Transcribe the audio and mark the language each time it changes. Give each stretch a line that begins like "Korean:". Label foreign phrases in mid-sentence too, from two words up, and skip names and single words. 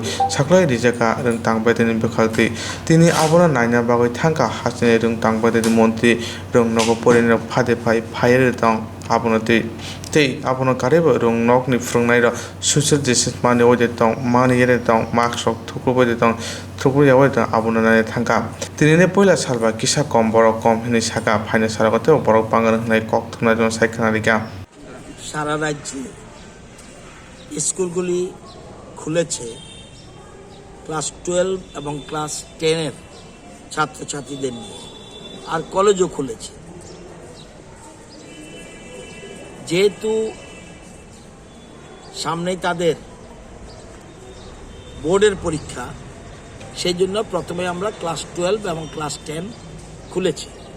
Kok Borok: saklai rijaka rong tang petin bekhalti tini abona naina bagoi thangka hasil rong tang petin monti rong nok porin rok phade phai phaire tong abonoti tei abono kareba rong nok ni frungnai ro
English: social distance
Kok Borok: mani ode tong mani yere tong mask rok thukru bode tong thukru yawe tong abono nai thangka tinine poila salba kisa kom borok kom hini saka phaina saragote borok bangan nai kok thungna jon saikana rika
Bangla: সারা রাজ্যে স্কুলগুলি খুলেছে ক্লাস 12 এবং ক্লাস 10 এর ছাত্রছাত্রীদের নিয়ে আর কলেজও খুলেছে যেহেতু সামনেই তাদের বোর্ডের পরীক্ষা সেই জন্য প্রথমে আমরা ক্লাস 12 এবং ক্লাস 10 খুলেছি